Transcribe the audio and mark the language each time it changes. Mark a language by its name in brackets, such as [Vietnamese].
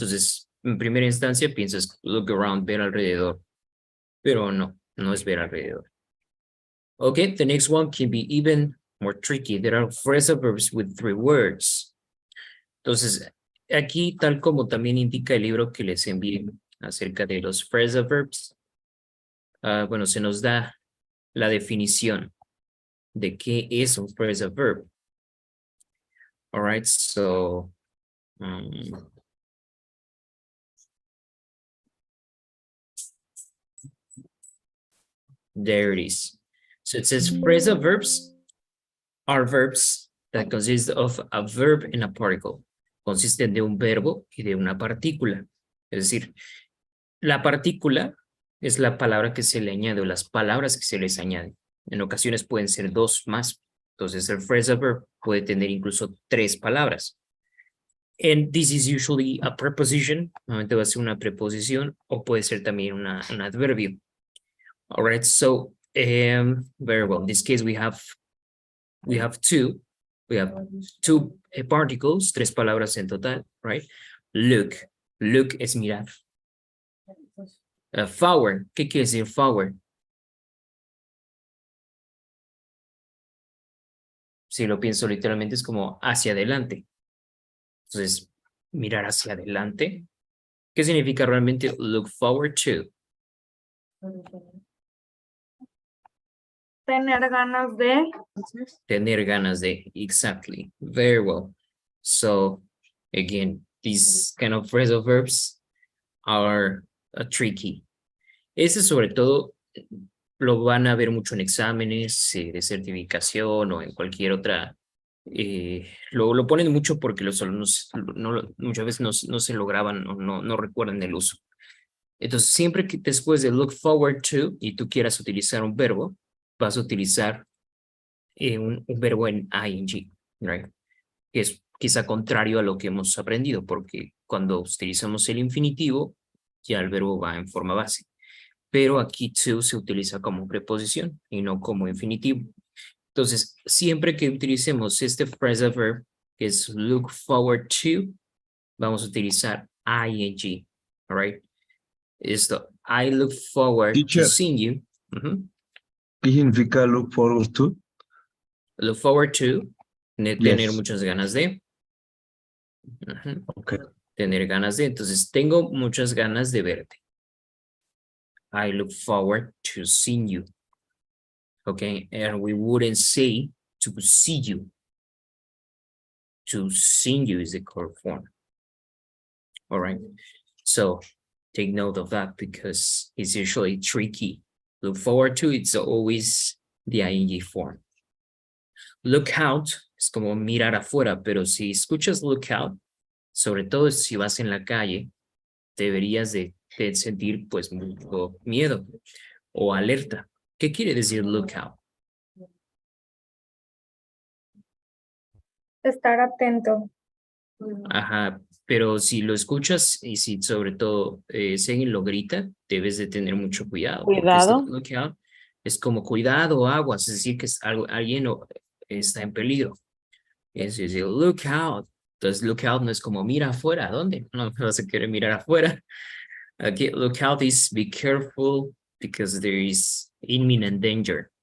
[Spanish] Entonces, en primera instancia piensas [English] look around, [Spanish] ver alrededor. Pero no, no es ver alrededor. [English] Okay, the next one can be even more tricky. There are phrasal verbs with 3 words. [Spanish] Entonces, aquí, tal como también indica el libro que les envié acerca de los phrasal verbs, bueno, se nos da la definición de qué es un phrasal verb. [English] All right, so there it is. So it says phrasal verbs are verbs that consist of a verb and a particle. [Spanish] Consisten de un verbo y de una partícula. Es decir, la partícula es la palabra que se le añade o las palabras que se les añaden. En ocasiones pueden ser 2 más. Entonces el phrasal verb puede tener incluso 3 palabras. [English] And this is usually a preposition. [Spanish] Normalmente va a ser una preposición o puede ser también un adverbio. [English] All right, so very well. In this case we have two. We have 2 particles, [Spanish] 3 palabras en total, [English] right? Look. Look [Spanish] es mirar. [English] Forward. [Spanish] ¿Qué quiere decir forward? Si lo pienso literalmente es como hacia adelante. Entonces, mirar hacia adelante. ¿Qué significa realmente [English] look forward to? [Spanish] Tener ganas de. Tener ganas de, [English] exactly. Very well. So, again, these kind of phrasal verbs are tricky. [Spanish] Ese sobre todo lo van a ver mucho en exámenes de certificación o en cualquier otra. Lo ponen mucho porque los alumnos muchas veces no se lo graban o no recuerdan el uso. Entonces, siempre que después de look forward to y tú quieras utilizar un verbo, vas a utilizar un verbo en ing, [English] right? [Spanish] Que es quizá contrario a lo que hemos aprendido, porque cuando utilizamos el infinitivo, ya el verbo va en forma base. Pero aquí to se utiliza como preposición y no como infinitivo. Entonces, siempre que utilicemos este phrasal verb, que es [English] look forward to, [Spanish] vamos a utilizar ing, [English] all right? [Spanish] Esto, [English] I look forward Teacher. to seeing you. [Spanish] ¿Qué significa look forward to? [English] Look forward to, [Spanish] tener [English] Yes. [Spanish] muchas ganas de. [English] Okay. [Spanish] Tener ganas de, entonces tengo muchas ganas de verte. [English] I look forward to seeing you. Okay, and we wouldn't say to see you. To see you is the correct form. All right, so take note of that because it's usually tricky. Look forward to, it's always the ing form. [Spanish] Look out es como mirar afuera, pero si escuchas [English] look out, [Spanish] sobre todo si vas en la calle, deberías de sentir pues mucho miedo o alerta. ¿Qué quiere decir look out? Estar atento. Ajá, pero si lo escuchas y si sobre todo si alguien lo grita, debes de tener mucho cuidado. porque Cuidado. esto, [English] look out [Spanish] es como cuidado, aguas, es decir que es alguien está en peligro. Es decir, [English] look out. [Spanish] Entonces, look out no es como mira afuera, ¿a dónde? No vas a querer mirar afuera. Aquí, [English] look out is be careful because there is imminent danger.